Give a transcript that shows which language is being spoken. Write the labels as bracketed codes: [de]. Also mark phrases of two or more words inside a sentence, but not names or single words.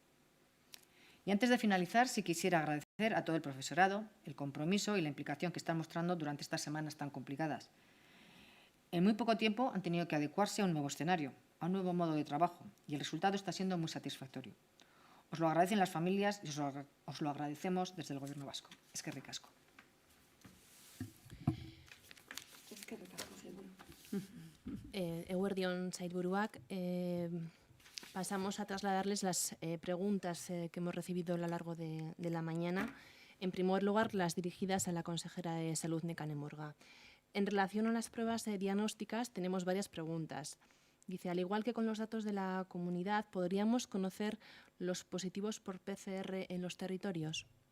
[es] Y antes de finalizar, sí quisiera agradecer a todo el profesorado el compromiso y la implicación que están mostrando durante estas semanas tan complicadas. En muy poco tiempo han tenido que adecuarse a un nuevo escenario, a un nuevo modo de trabajo, y el resultado está siendo muy satisfactorio. Os lo agradecen las familias y os lo agradecemos desde el Gobierno vasco. [eu] Eskerrik asko. Eguerdion sailburuak, [es] pasamos a trasladarles las preguntas que hemos recibido a lo largo de la mañana. En primer lugar, las dirigidas a la consejera de Salud, Nekane Murga. En relación a las pruebas diagnósticas, tenemos varias preguntas. Dice, al igual que con los datos de la comunidad, ¿podríamos conocer los positivos por PCR en los territorios?